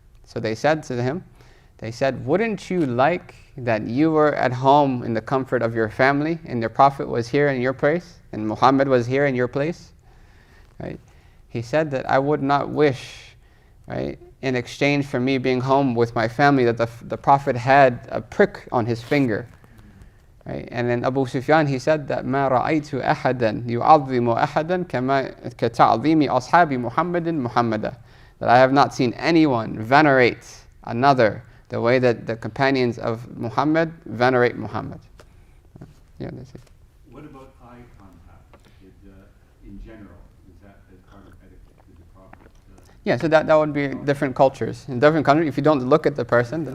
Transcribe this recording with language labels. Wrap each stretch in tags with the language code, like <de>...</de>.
<en>So they said to him, "Wouldn't you like that you were at home in the comfort of your family and the Prophet was here in your place and Muhammad was here in your place?" Right? He said that I would not wish, right, in exchange for me being home with my family, that the Prophet had a prick on his finger. Right? And then Abu Sufyan, he said that</en> <ar>مَا رَأَيْتُ أَحَدًا يُعَظِّمُ أَحَدًا كَتَعْظِيمِ أَصْحَابِ مُحَمَّدٍ مُحَمَّدًا.</ar> <en>That I have not seen anyone venerate another the way that the companions of Muhammad venerate Muhammad. Yeah, that's it. What about eye contact in general? Is that as part of etiquette? Did the Prophet? Yeah, so that would be different cultures. In different countries, if you don't look at the person, then</en>